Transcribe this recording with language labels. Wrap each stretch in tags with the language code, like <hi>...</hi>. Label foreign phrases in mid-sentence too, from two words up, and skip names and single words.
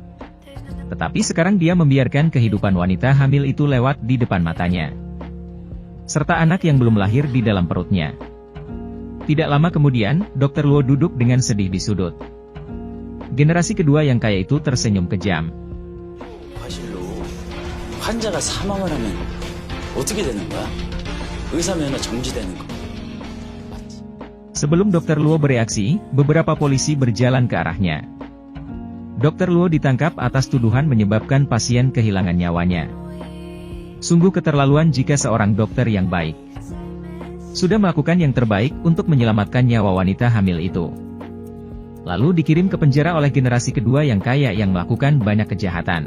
<id>Tetapi sekarang dia membiarkan kehidupan wanita hamil itu lewat di depan matanya. Serta anak yang belum lahir di dalam perutnya. Tidak lama kemudian, Dr. Luo duduk dengan sedih di sudut. Generasi kedua yang kaya itu tersenyum kejam.</id> <ko>과실로 환자가 사망을 하면 어떻게 되는 거야? 의사 면허 정지되는 거. 맞지?</ko> <id>Sebelum Dr. Luo bereaksi, beberapa polisi berjalan ke arahnya. Dr. Luo ditangkap atas tuduhan menyebabkan pasien kehilangan nyawanya. Sungguh keterlaluan jika seorang dokter yang baik sudah melakukan yang terbaik untuk menyelamatkan nyawa wanita hamil itu, lalu dikirim ke penjara oleh generasi kedua yang kaya yang melakukan banyak kejahatan.</id>